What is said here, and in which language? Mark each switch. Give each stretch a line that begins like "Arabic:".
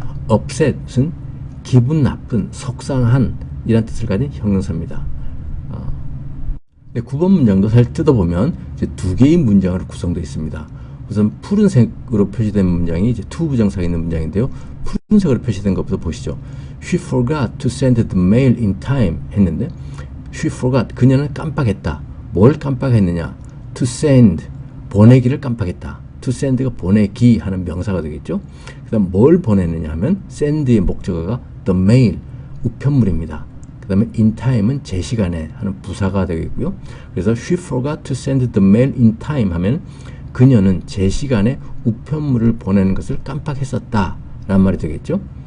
Korean: upset은 기분 나쁜, 속상한 이란 뜻을 가진 형용사입니다. 9번 문장도 사실 뜯어보면 이제 두 개의 문장으로 구성되어 있습니다. 우선 푸른색으로 표시된 문장이 이제 to 부정사가 있는 문장인데요. 푸른색으로 표시된 것부터 보시죠.
English: She forgot to send the mail in time
Korean: 했는데
English: she forgot,
Korean: 그녀는 깜빡했다. 뭘 깜빡했느냐? to send, 보내기를 깜빡했다. to send가 보내기 하는 명사가 되겠죠. 그 다음 뭘 보냈느냐 하면 send의 목적어가 the mail, 우편물입니다. 그 그 다음에 in time은 제 시간에 하는 부사가 되겠고요. 그래서
English: she forgot to send the mail in time
Korean: 하면 그녀는 제 시간에 우편물을 보내는 것을 깜빡했었다 라는 말이 되겠죠.